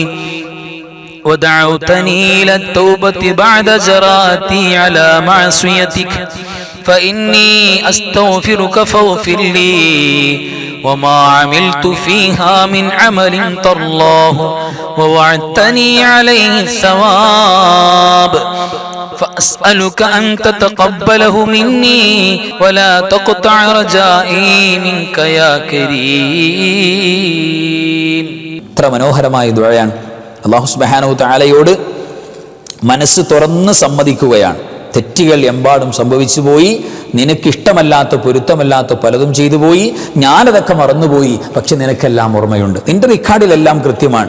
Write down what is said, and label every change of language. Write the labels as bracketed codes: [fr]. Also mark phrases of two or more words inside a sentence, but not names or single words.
[ar] ودعوتني إلى التوبة بعد جراتي على معصيتك فإني أستغفرك فاغفر لي وما عملت فيها من عمل ترضاه ووعدتني عليه الثواب فأسألك أن تتقبله مني ولا تقطع رجائي منك يا كريم. [ml] ഇത്ര മനോഹരമായ ദുആയാണ്. അല്ലാഹു [ar] سبحانه وتعالى [ml] മനസ്സ് തുറന്ന് സമ്മതിക്കുകയാണ്. തെറ്റുകൾ എമ്പാടും സംഭവിച്ചു പോയി, നിനക്കിഷ്ടമല്ലാത്ത പൊരുത്തമല്ലാത്ത പലതും ചെയ്തു പോയി, ഞാനതൊക്കെ മറന്നുപോയി, പക്ഷെ നിനക്കെല്ലാം ഓർമ്മയുണ്ട്, നിന്റെ റിക്കാർഡിലെല്ലാം കൃത്യമാണ്.